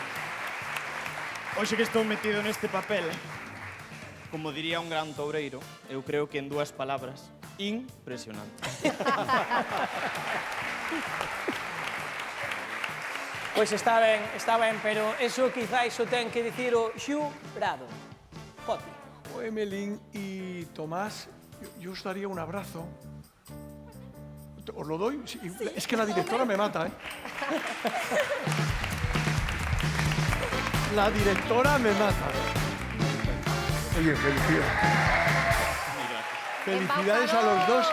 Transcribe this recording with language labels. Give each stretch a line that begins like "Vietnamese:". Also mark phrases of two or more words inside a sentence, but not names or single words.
Galician: hoxe que estou metido neste papel, como diría un gran toureiro, eu creo que en dúas palabras, impresionante. Pois está ben, pero eso quizá iso ten que dicir o xurado. Poti.
Spanish: O Emelín y Tomás, yo os daría un abrazo. ¿Os lo doy? Sí, es que la directora me mata, ¿eh? La directora me mata. Oye, felicidades. Felicidades a los dos.